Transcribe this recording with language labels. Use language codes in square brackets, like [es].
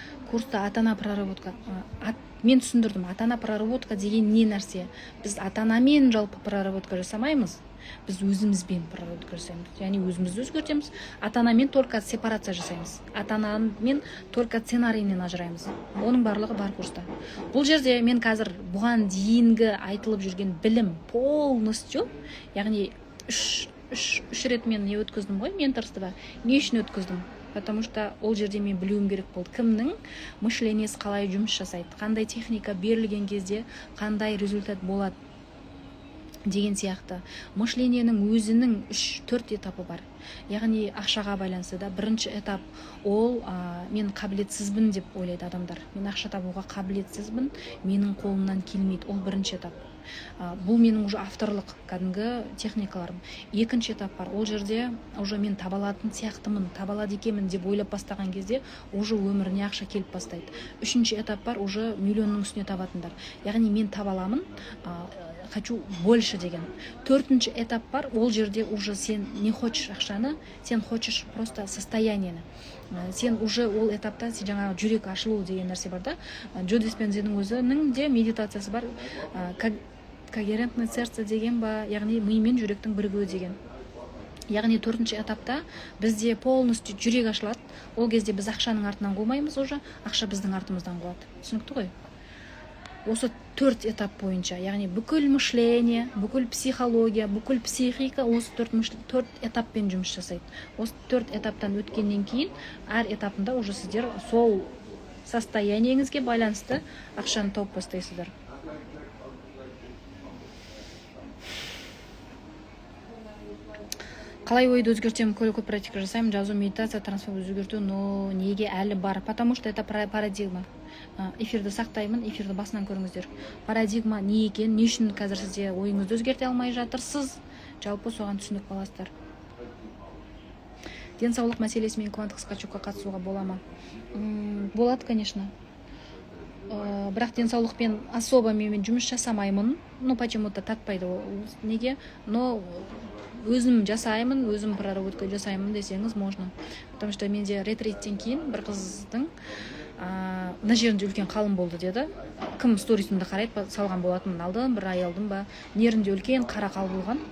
[kk] Курста ата-ана проработка. Мен түсіндірдім, ата-ана проработка деген не нәрсе? Біз ата-анамен жалпы проработка жасамаймыз. Біз өзімізбен проработка жасаймыз. Яғни өзімізді өзгертеміз. Ата-анамен только сепарация жасаймыз. Ата-анамен только сценариймен ажыраймыз. Оның барлығы бар курста. Бұл жерде мен қазір бұған дейінгі айтылып жүрген білім полностью, яғни 3 рет мен не өткіздім ғой, менторствода. Не үшін өткіздім? Потому что ол жерде мен білуім керек болды. Кімнің мышлениесі қалай жұмыс жасайды, қандай техника берілген кезде қандай результат болады деген сияқты. Мышленияның өзінің 3-4 этапы бар. Яғни ақшаға байланысты да. Бірінші этап ол мен қабілетсізбін деп ойлайды адамдар. Мен ақша табуға қабілетсізбін, менің қолымнан келмейді. Ол бірінші этап. Бұл менің уже авторлық кәдімгі техникаларым. Екінші этап бар. Ол жерде уже мен табалатын сияқтымын, табалады екенмін деп ойлап бастаған кезде уже өміріне ақша келіп бастайды. Үшінші этап бар, уже миллионның үстіне табатындар. Яғни мен табаламын, [ru] хочу больше [kk] деген. Төртінші этап бар, ол жерде уже сен [ru] не хочешь [kk] ақшаны, сен [ru] хочешь [kk] просто состояниені. Сен уже ол этапта сен жаңағы жүрек ашылу деген нәрсе бар да. Джо Диспензаның өзінің де медитациясы бар. [ru] Когерентное сердце [kk] деген ба, яғни ми мен жүректің бірігуі деген. Яғни 4-ші этапта бізде полностью жүрек ашылады. Ол кезде біз ақшаның артынан қоймаймыз уже, ақша біздің артымыздан қояды. Түсінікті ғой? Осы 4 этап бойынша, яғни бүкіл мышление, бүкіл психология, бүкіл психика осы 4 этаппен жұмыс жасайды. Осы 4 этаптан өткеннен кейін, әр этапында уже сіздер сол состояниеңізге байланысты ақшаны тауып бастайсыздар. қалай ойды өзгертемін, көп практика жасаймын, жазу, медитация, трансформация өзгерту, но неге әлі бар? [ru] Потому что это парадигма. [kk] Эфирді сақтаймын, эфирді басынан көріңіздер. Парадигма не екен, не үшін қазір сізде ойыңызды өзгерте алмай жатырсыз? Жалпы соған түсінік боласыздар. Денсаулық мәселесімен кванттық скачокқа қатысуға бола ма? Болады, конечно. Бірақ денсаулықпен особо мен жұмыс жасамаймын. [ru] Ну, почему-то [kk] татпайды неге? Но өзім жасаймын, өзім проработка жасаймын десеңіз можно. Потому что менде ретриттен кейін бір қыздың мына жерінде үлкен қалың болды деді. Кім сторисімді қарайды, салған болатын алдым, бір ай алдым ба. Нерінде үлкен қара қал болған.